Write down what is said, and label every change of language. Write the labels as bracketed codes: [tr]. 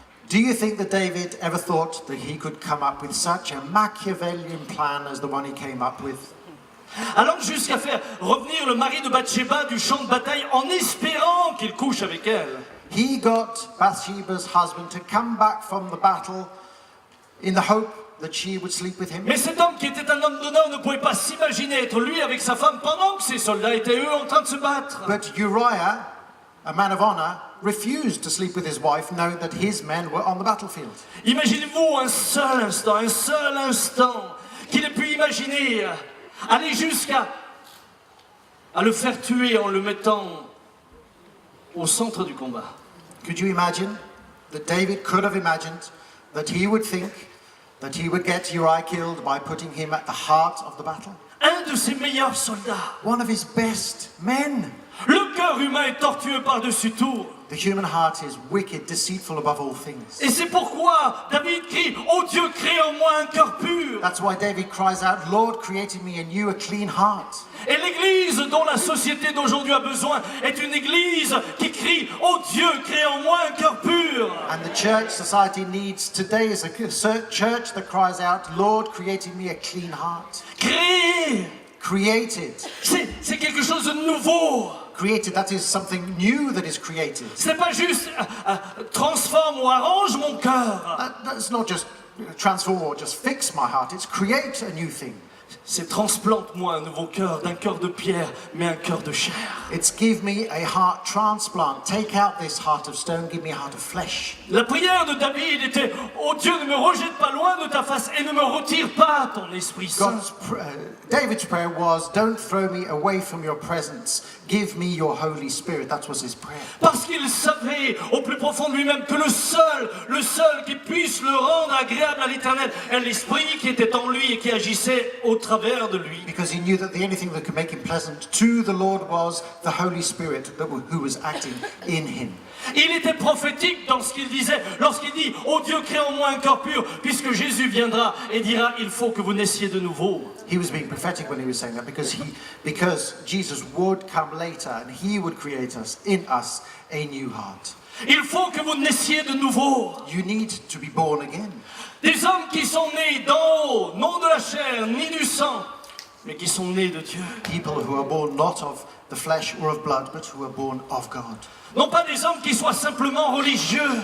[en] Do you think that David ever thought that he could come up with such a Machiavellian plan as the one he came up with? [fr] Allant jusqu'à faire revenir le mari de Bathsheba du champ de bataille en espérant qu'il couche avec elle. [en] He got Bathsheba's husband to come back from the battle in the hope that she would sleep with him. [fr] Mais cet homme qui était un homme d'honneur ne pouvait pas s'imaginer être lui avec sa femme pendant que ses soldats étaient eux en train de se battre. [en] But Uriah, a man of honor, refused to sleep with his wife knowing that his men were on the battlefield. [fr] Imaginez-vous un seul instant qu'il ait pu imaginer aller jusqu'à le faire tuer en le mettant au centre du combat. [en] Could you imagine that David could have imagined that he would think that he would get Uriah killed by putting him at the heart of the battle? [fr] Un de ses meilleurs soldats. [en] One of his best men. [fr] Le cœur humain est tortueux par-dessus tout. [en] The human heart is wicked, deceitful above all things. [fr] Et c'est pourquoi David crie, ô Dieu, crée en moi un cœur pur. [en] That's why David cries out, Lord, create in me a clean heart. [fr] Et l'église dont la société d'aujourd'hui a besoin est une église qui crie, ô Dieu, crée en moi un cœur pur. [en] And the church society needs today is a church that cries out, Lord, create in me a clean heart. [fr] Créer, [en] Created. [fr] c'est quelque chose de nouveau. [en] Created, that is something new that is created. [fr] Ce n'est pas juste transforme ou arrange mon cœur. [en] That's not just transform or just fix my heart, it's create a new thing. [fr] C'est transplante-moi un nouveau cœur, d'un cœur de pierre, mais un cœur de chair. [en] It's give me a heart transplant. Take out this heart of stone, give me a heart of flesh. [fr] La prière de David était, ô Dieu, ne me rejette pas loin de ta face et ne me retire pas ton Esprit Saint. [en] David's prayer was, don't throw me away from your presence. Give me your Holy Spirit. That was his prayer. [fr] Parce qu'il savait au plus profond de lui-même que le seul qui puisse le rendre agréable à l'Éternel est l'Esprit qui était en lui et qui agissait au travers de lui. [en] Because he knew that the only thing that could make him pleasant to the Lord was the Holy Spirit who was acting in him. [fr] Il était prophétique dans ce qu'il disait lorsqu'il dit « Oh Dieu, crée en moi un cœur pur, puisque Jésus viendra et dira « Il faut que vous naissiez de nouveau ». [en] He was being prophetic when he was saying that because Jesus would come later and he would create in us a new heart. [fr] Il faut que vous naissiez de nouveau. [en] You need to be born again. [fr] Des hommes qui sont nés d'en haut, non de la chair ni du sang, mais qui sont nés de Dieu. [en] People who are born not of the flesh or of blood, but who are born of God. [fr] Non pas des hommes qui soient simplement religieux.